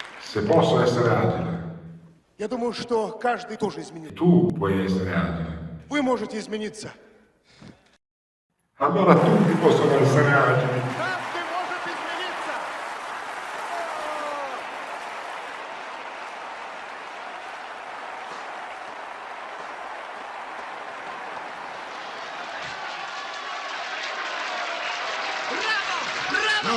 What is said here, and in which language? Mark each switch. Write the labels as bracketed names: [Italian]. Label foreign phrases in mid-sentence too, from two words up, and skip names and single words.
[Italian] Se posso essere agile, [Russian] Я думаю, что каждый тоже изменится. [Italian] tu puoi essere agile. [Russian] Вы можете измениться. [Italian] Allora tutti possono essere agili. [Russian] Каждый может измениться. [Italian] Bravo!